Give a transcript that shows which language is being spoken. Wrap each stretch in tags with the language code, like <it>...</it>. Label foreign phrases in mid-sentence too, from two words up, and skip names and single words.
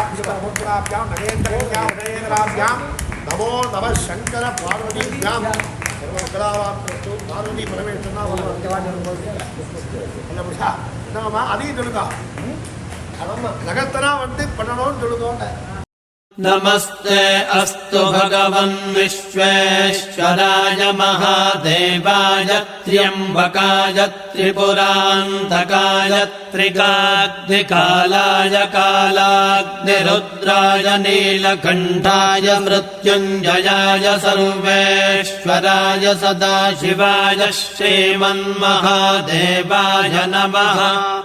<sa>नमो नमः शंकर पार्वतीभ्यां</sa> <ta>பார்வதி பரமேஸ்வரனா என்னம்மா அதையும் சொல்லுங்க நகத்தனா வந்து பண்ணணும்னு சொல்லுங்க</ta> <sa>नमस्ते अस्तु भगवन् विश्वेश्वराय महादेवाय त्र्यम्बकाय त्रिपुरान्तकाय त्रिकाग्निकालाय कालाग्निरुद्राय नीलकण्ठाय मृत्युञ्जयाय सर्वेश्वराय सदाशिवाय श्रीमन्महादेवाय नमः।</sa>